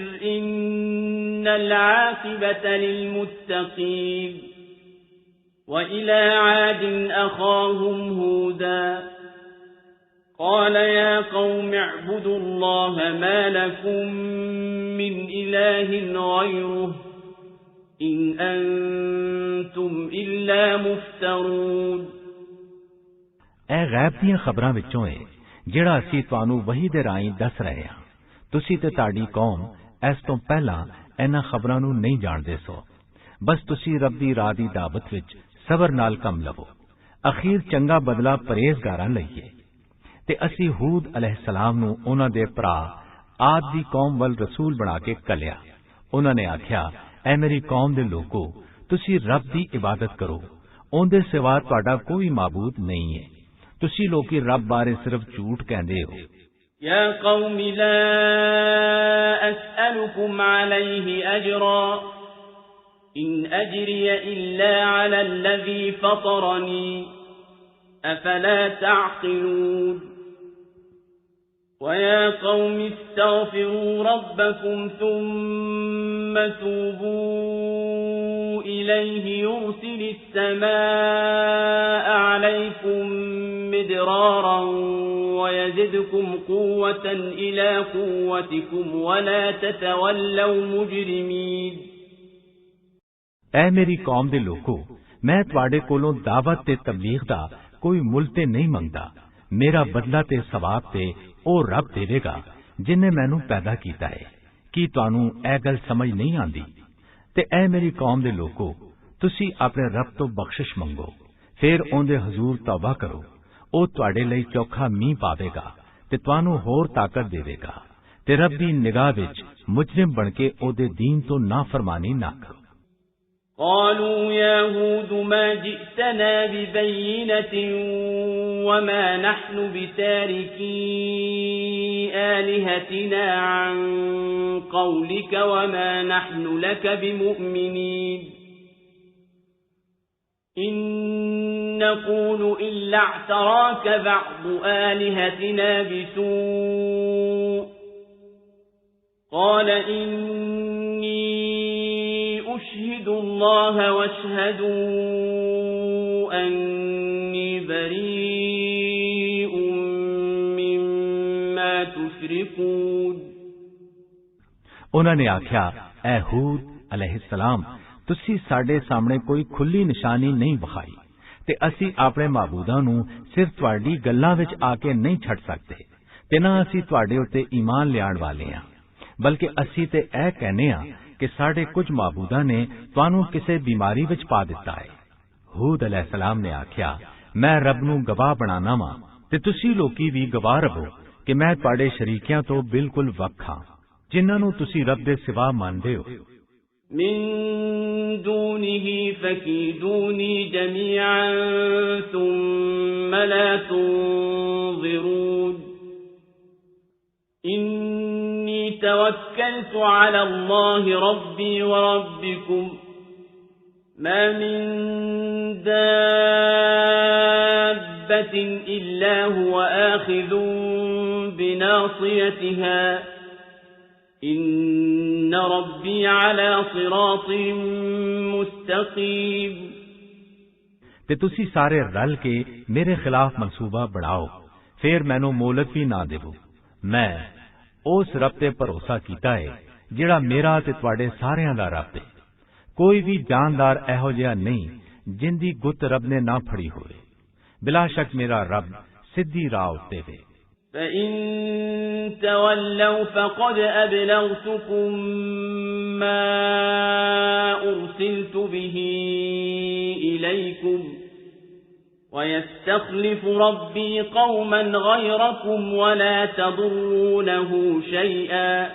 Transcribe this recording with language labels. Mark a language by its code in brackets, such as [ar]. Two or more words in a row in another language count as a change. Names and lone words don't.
[ar] إن العاقبة للمتقين وإلى عاد أخاهم هودا قال يا قوم اعبدوا الله ما لكم من إله غيره إن أنتم إلا مفترون [pa] ਇਹ ਗੈਬ ਦੀਆਂ ਖਬਰਾਂ ਵਿੱਚੋਂ ਹੈ ਜਿਹੜਾ ਅਸੀਂ ਤੁਹਾਨੂੰ ਵਹੀ ਦੇ ਰਾਹੀਂ ਦੱਸ ਰਹੇ ਹਾਂ। ਤੁਸੀਂ ਤੇ ਤੁਹਾਡੀ ਕੌਮ ਇਸ ਤੋਂ ਪਹਿਲਾਂ ਇਹਨਾਂ ਖਬਰਾਂ ਨੂੰ ਨਹੀਂ ਜਾਣਦੇ ਸੋ। ਬਸ ਤੁਸੀਂ ਰੱਬ ਦੀ ਰਾਹ ਦੀ ਦਾਵਤ ਵਿੱਚ ਸਬਰ ਨਾਲ ਕੰਮ ਲਵੋ। ਅਖੀਰ ਚੰਗਾ ਬਦਲਾ ਪਰਹੇਜ਼ਗਾਰਾਂ ਲਈ ਹੈ। ਤੇ ਅਸੀਂ ਹੂਦ ਅਲੈਹਿਸਲਾਮ ਨੂੰ ਉਹਨਾਂ ਦੇ ਭਰਾ ਆਦ ਦੀ ਕੌਮ ਵੱਲ ਰਸੂਲ ਬਣਾ ਕੇ ਕੱਲਿਆ। ਉਹਨਾਂ ਨੇ ਆਖਿਆ, ਐ ਮੇਰੀ ਕੌਮ ਦੇ ਲੋਕੋ, ਤੁਸੀਂ ਰੱਬ ਦੀ ਇਬਾਦਤ ਕਰੋ, ਉਹਦੇ ਸਿਵਾ ਤੁਹਾਡਾ ਕੋਈ ਮਾਬੂਦ ਨਹੀਂ ਹੈ। ਤੁਸੀਂ ਲੋਕੀ ਰੱਬ ਬਾਰੇ ਸਿਰਫ ਝੂਠ ਕਹਿੰਦੇ ਹੋ। [ar] يا قوم لا أسألكم عليه أجرا إن أجري إلا على الذي فطرني أفلا تعقلون ويا قوم استغفروا ربكم ثم توبوا إليه يرسل السماء عليكم مدرارا ويزدكم قوة إلى قوتكم ولا تتولوا مجرمين [pa] ਐ ਮੇਰੀ ਕੌਮ ਦੇ ਲੋਕੋ, ਮੈਂ ਤੁਹਾਡੇ ਕੋਲੋਂ ਦਾਵਤ ਤੇ ਤਬਲੀਗ ਦਾ ਕੋਈ ਮੁੱਲ ਤੇ ਨਹੀਂ ਮੰਗਦਾ। ਮੇਰਾ ਬਦਲਾ ਤੇ ਸਵਾਬ ਤੇ ਉਹ ਰੱਬ ਦੇਵੇਗਾ ਜਿਨੇ ਮੈਨੂੰ ਪੈਦਾ ਕੀਤਾ ਹੈ। ਕੀ ਤੁਹਾਨੂੰ ਇਹ ਗੱਲ ਸਮਝ ਨਹੀਂ ਆਂਦੀ? ਤੇ ਐ ਮੇਰੀ ਕੌਮ ਦੇ ਲੋਕੋ, ਤੁਸੀਂ ਆਪਣੇ ਰੱਬ ਤੋਂ ਬਖਸ਼ਿਸ਼ ਮੰਗੋ, ਫਿਰ ਉਹਦੇ ਹਜ਼ੂਰ ਤੌਬਾ ਕਰੋ। ਉਹ ਤੁਹਾਡੇ ਲਈ ਚੋਖਾ ਮੀਂਹ ਪਾਵੇਗਾ ਤੇ ਤੁਹਾਨੂੰ ਹੋਰ ਤਾਕਤ ਦੇਵੇਗਾ ਤੇ ਰੱਬ ਦੀ ਨਿਗਾਹ ਵਿੱਚ ਮੁਜਰਿਮ ਬਣ ਕੇ ਉਹਦੇ ਦੀਨ ਤੋਂ ਨਾਫਰਮਾਨੀ ਨਾ ਕਰੋ। [ar] قالوا يا هود ما جئتنا ببينة وما نحن بتاركي آلهتنا عن قولك وما نحن لك بمؤمنين إن نقول إلا اعتراك بعض آلهتنا بسوء قال إني أشهد الله واشهدوا أني بريء مما تشركون [pa] ਉਹਨਾਂ ਨੇ ਆਖਿਆ ਐ ਹੂਦ ਅਲੈਹਿਸਸਲਾਮ ਤੁਸੀਂ ਸਾਡੇ ਸਾਹਮਣੇ ਕੋਈ ਖੁੱਲੀ ਨਿਸ਼ਾਨੀ ਨਹੀਂ ਵਿਖਾਈ ਤੇ ਅਸੀਂ ਆਪਣੇ ਮਾਬੂਦਾਂ ਨੂੰ ਸਿਰਫ ਤੁਹਾਡੀ ਗੱਲਾਂ ਵਿੱਚ ਆ ਕੇ ਨਹੀਂ ਛੱਡ ਸਕਦੇ ਤੇ ਨਾ ਅਸੀਂ ਤੁਹਾਡੇ ਉੱਤੇ ਈਮਾਨ ਲਿਆਉਣ ਵਾਲੇ ਹਾਂ ਬਲਕਿ ਅਸੀਂ ਤੇ ਇਹ ਕਹਿੰਦੇ ਹਾਂ ਕਿ ਸਾਡੇ ਕੁਝ ਮਾਬੂਦਾਂ ਨੇ ਤੁਹਾਨੂੰ ਕਿਸੇ ਬਿਮਾਰੀ ਵਿੱਚ ਪਾ ਦਿੱਤਾ ਹੈ ਹੂਦ ਅਲੈਹਿਸਸਲਾਮ ਨੇ ਆਖਿਆ ਮੈਂ ਰੱਬ ਨੂੰ ਗਵਾਹ ਬਣਾਉਣਾ ਵਾਂ ਤੇ ਤੁਸੀਂ ਲੋਕੀ ਵੀ ਗਵਾਹ ਰਹੋ ਕਿ ਮੈਂ ਤੁਹਾਡੇ ਸ਼ਰੀਕਿਆਂ ਤੋਂ ਬਿਲਕੁਲ ਵੱਖ ਹਾਂ ਜਿਨ੍ਹਾਂ ਨੂੰ ਤੁਸੀਂ ਰੱਬ ਦੇ ਸਿਵਾ ਮੰਨਦੇ ਹੋ [ar] من دونه فكيدوني جميعا ثم لا تنظرون إني توكلت على الله ربي وربكم ما من دابة إلا هو آخذ بناصيتها إن ربي على صراط مستقيم [pa] ਤੇ ਤੁਸੀਂ ਸਾਰੇ ਰਲ ਕੇ ਮੇਰੇ ਖਿਲਾਫ ਮਨਸੂਬਾ ਬਣਾਓ ਫਿਰ ਮੈਨੂੰ ਮੋਹਲਤ ਵੀ ਨਾ ਦੇਵੋ ਮੈਂ ਉਸ ਰੱਬ ਤੇ ਭਰੋਸਾ ਕੀਤਾ ਹੈ ਜਿਹੜਾ ਮੇਰਾ ਤੇ ਤੁਹਾਡੇ ਸਾਰਿਆਂ ਦਾ ਰੱਬ ਹੈ ਕੋਈ ਵੀ ਜਾਨਦਾਰ ਇਹੋ ਜਿਹਾ ਨਹੀਂ ਜਿੰਦੀ ਗੁੱਤ ਰੱਬ ਨੇ ਨਾ ਫੜੀ ਹੋਵੇ ਬਿਲਾ ਸ਼ੱਕ ਮੇਰਾ ਰੱਬ ਸਿੱਧੀ ਰਾਹ ਉੱਤੇ ਹੈ [ar] فإن تولوا فقد أبلغتكم ما أرسلت به إليكم ويستخلف ربي قوما غيركم ولا تضرونه شيئا